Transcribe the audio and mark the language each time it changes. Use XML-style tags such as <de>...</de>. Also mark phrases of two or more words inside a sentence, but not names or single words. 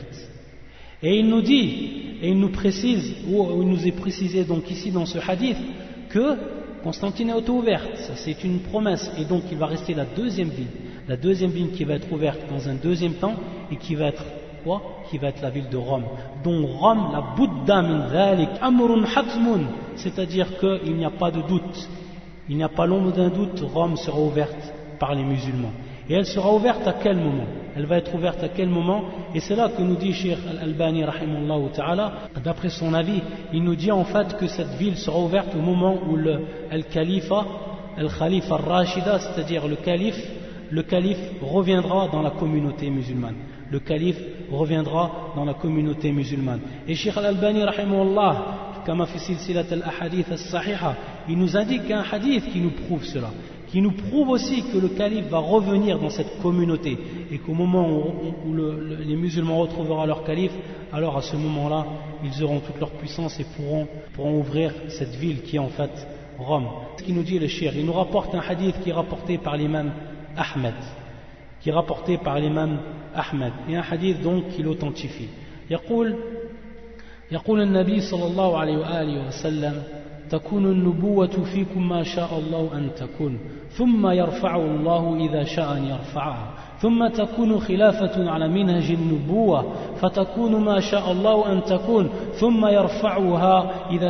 <fr>Et il nous dit, et il nous précise, ou il nous est précisé donc ici dans ce hadith, que Constantine est auto-ouverte, ça c'est une promesse, et donc il va rester la deuxième ville. La deuxième ville qui va être ouverte dans un deuxième temps et qui va être quoi? Qui va être la ville de Rome. Donc Rome,</fr> <ar>لا بد من ذلك أمر حتم,</ar> <fr>c'est-à-dire qu'il n'y a pas de doute, il n'y a pas l'ombre d'un doute, Rome sera ouverte par les musulmans. Et elle sera ouverte à quel moment? Elle va être ouverte à quel moment? Et c'est là que nous dit Cheikh Al-Albani</fr> <ar>رحمه الله تعالى,</ar> <fr>d'après son avis, il nous dit en fait que cette ville sera ouverte au moment où le</fr> <ar>خلافة الراشدة,</ar> <fr>c'est-à-dire le calife reviendra dans la communauté musulmane. Le calife reviendra dans la communauté musulmane. Et Cheikh Al-Albani rahimahullah,</fr> <ar>كما في سلسلة الأحاديث الصحيحة,</ar> <fr>il nous indique un hadith qui nous prouve cela, qui nous prouve aussi que le calife va revenir dans cette communauté et qu'au moment où les musulmans retrouveront leur calife, alors à ce moment-là, ils auront toute leur puissance et pourront ouvrir cette ville qui est en fait Rome. Ce qu'il nous dit le cheikh, il nous rapporte un hadith qui est rapporté par l'imam Ahmed, et un hadith donc qui l'authentifie.</fr> <ar>يقول النبي صلى الله عليه وآله وسلم تكون النبوة فيكم ما شاء الله أن تكون ثم يرفع الله إذا شاء أن يرفعها ثم تكون خلافة على منهج النبوة فتكون ما شاء الله أن تكون ثم يرفعها إذا</ar>